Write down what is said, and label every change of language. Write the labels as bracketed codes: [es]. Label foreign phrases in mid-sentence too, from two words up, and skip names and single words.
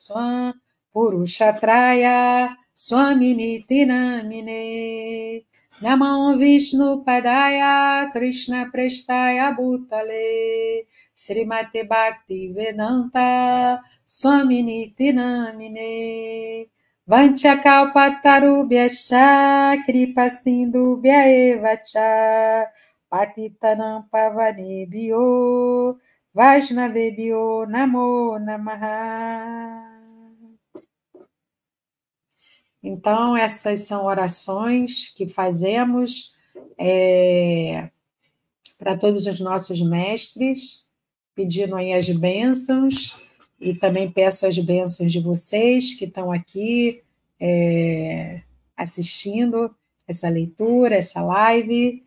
[sa] Swamini Tinamine Namo Vishnu Padaya Krishna Prestaya Bhutale Srimate Bhakti Vedanta Swaminiti Namine Vanchakalpatarubhyascha Kripa Sindhubhya Eva Cha Patitanam Pavanebhyo Vaishnavebhyo Namo Namaha. [pt] Então, essas são orações que fazemos para todos os nossos mestres, pedindo aí as bênçãos, e também peço as bênçãos de vocês que estão aqui assistindo essa leitura, essa live.